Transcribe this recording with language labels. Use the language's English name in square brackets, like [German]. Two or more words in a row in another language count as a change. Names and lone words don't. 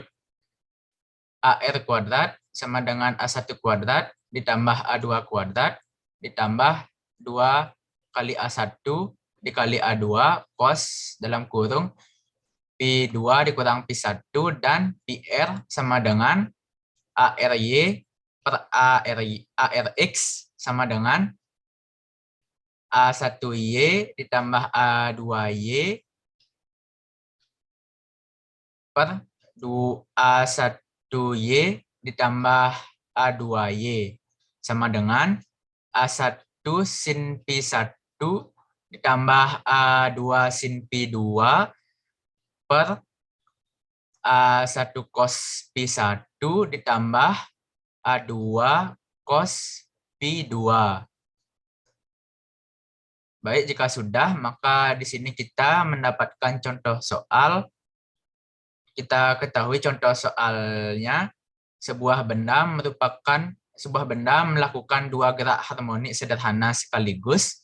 [Indonesian] AR kuadrat sama dengan A1 kuadrat ditambah A2 kuadrat ditambah 2 kali A1 dikali A2 cos dalam kurung Pi2 dikurang Pi1 dan PR sama dengan ARY per ARX sama dengan A1Y ditambah A2Y per A1Y ditambah A2Y sama dengan A1 sin Pi1 ditambah A2 sin Pi2 per A1 cos Pi1 ditambah A2 cos Pi 2. Baik, jika sudah, maka di sini kita mendapatkan contoh soal. Kita ketahui contoh soalnya, sebuah benda melakukan dua gerak harmonik sederhana sekaligus.